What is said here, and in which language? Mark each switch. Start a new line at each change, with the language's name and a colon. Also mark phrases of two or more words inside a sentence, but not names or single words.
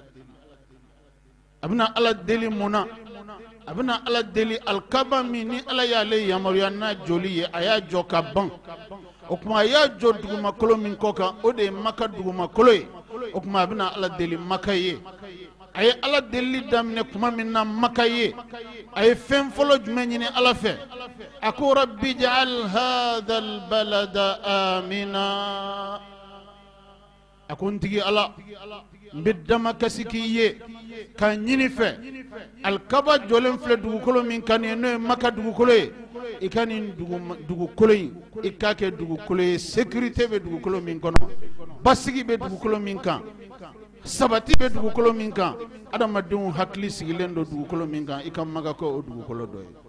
Bambara: a bɛna ala deli mun na a bɛna ala deli alikaba min ni ala y'ale yamaruya n'a jɔli ye a y'a jɔ ka ban o kuma a y'a jɔ dugumakolo min kɔ kan o de ye maka dugumakolo ye o kuma a bɛna ala deli maka ye a ye ala deli daminɛ kuma min na maka ye a ye fɛn fɔlɔ jumɛn ɲini ala fɛ a ko
Arabic: رب اجعل هذا البلد آمنا
Bambara: a ko n tigi ala n bɛ damakasi k'i ye ka ɲini fɛ alikaba jɔlen filɛ dugukolo min kan ye n'o ye maka dugukolo ye i ka nin dugukolo in i k'a kɛ dugukolo ye sécurité bɛ dugukolo min kɔnɔ basigi bɛ dugukolo min kan sabati bɛ dugukolo min kan adamadenw hakili sigilen don dugukolo min kan i ka maga kɛ o dugukolo dɔ ye